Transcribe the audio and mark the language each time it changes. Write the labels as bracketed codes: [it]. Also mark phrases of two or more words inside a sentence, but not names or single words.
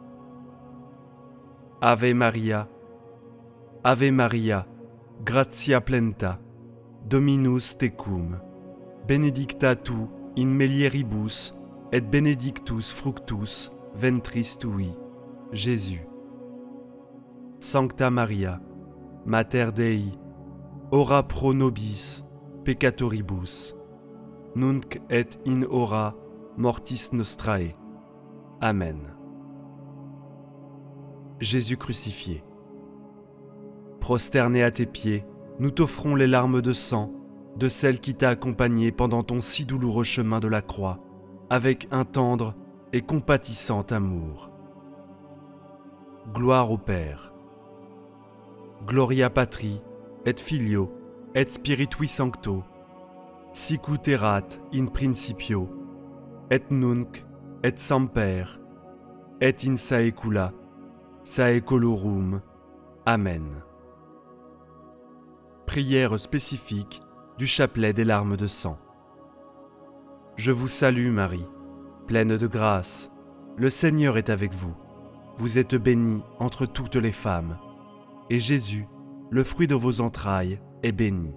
[la] Ave Maria, gratia plena, Dominus tecum, benedicta tu in mulieribus, et benedictus fructus ventris tui, Jésus. Sancta Maria, Mater Dei, ora pro nobis peccatoribus, nunc et in hora mortis nostrae. [fr] Amen. Jésus crucifié. Prosterné à tes pieds, nous t'offrons les larmes de sang de celle qui t'a accompagné pendant ton si douloureux chemin de la croix, avec un tendre et compatissant amour. Gloire au Père. [la] Gloria Patri, et Filio, et Spiritui Sancto, sicut erat in principio, et nunc, et semper, et in saecula, saeculorum. Amen. [fr] Prière spécifique du chapelet des larmes de sang. Je vous salue Marie, pleine de grâce, le Seigneur est avec vous. Vous êtes bénie entre toutes les femmes, et Jésus, le fruit de vos entrailles, est béni.